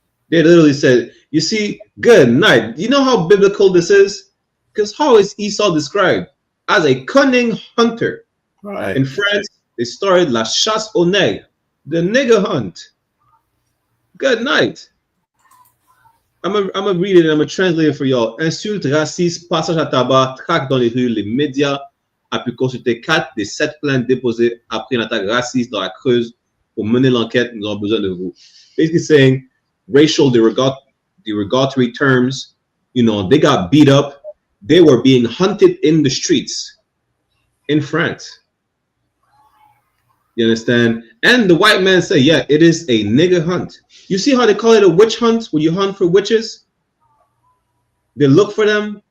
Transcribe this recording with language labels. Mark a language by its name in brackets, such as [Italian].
[English] They literally said, you see, good night. You know how biblical this is? Because how is Esau described? As a cunning hunter. Right. In France, they started [French] la chasse aux nègres, [English] the nigger hunt. Good night. I'm gonna read it and I'm gonna translate it for y'all. [French] Insultes, racistes, passage à tabac, traque dans les rues, les médias a pu consulter 4 des 7 plaintes déposées après une attaque raciste dans la Creuse. Pour mener l'enquête, nous avons besoin de vous. [English] Basically saying racial derogatory terms, you know, they got beat up. They were being hunted in the streets in France. You understand? And the white man say, yeah, it is a nigger hunt. You see how they call it a witch hunt when you hunt for witches? They look for them.